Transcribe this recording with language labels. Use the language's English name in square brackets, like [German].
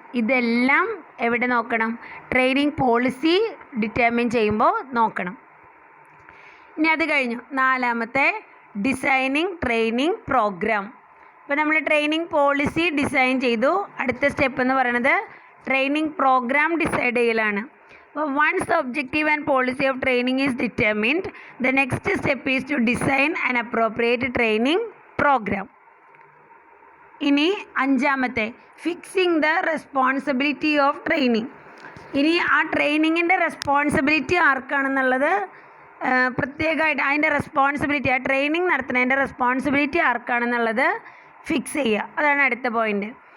[Malayalam] ഇതെല്ലാം എവിടെ നോക്കണം? ട്രെയിനിങ് പോളിസി ഡിറ്റർമിൻ ചെയ്യുമ്പോൾ നോക്കണം. ഇനി അത് കഴിഞ്ഞു. നാലാമത്തെ ഡിസൈനിങ് ട്രെയിനിങ് പ്രോഗ്രാം. ഇപ്പോൾ നമ്മൾ ട്രെയിനിങ് പോളിസി ഡിസൈൻ ചെയ്തു. അടുത്ത സ്റ്റെപ്പ് എന്ന് പറയുന്നത് ട്രെയിനിങ് പ്രോഗ്രാം ഡിസൈഡ് ചെയ്യലാണ്. [English] Once the objective and policy of training is determined, the next step is to design an appropriate training program. [Malayalam] ഇനി അഞ്ചാമത്തെ [English] Fixing the responsibility of training. [Malayalam] ഇനി ആ ട്രെയിനിങ്ങിൻ്റെ responsibility ആർക്കാണെന്നുള്ളത് പ്രത്യേകമായിട്ട് അതിൻ്റെ റെസ്പോൺസിബിലിറ്റി, ആ ട്രെയിനിങ് നടത്തുന്നതിൻ്റെ റെസ്പോൺസിബിലിറ്റി ആർക്കാണെന്നുള്ളത് ഫിക്സ് ചെയ്യുക. അതാണ് അടുത്ത പോയിൻ്റ്.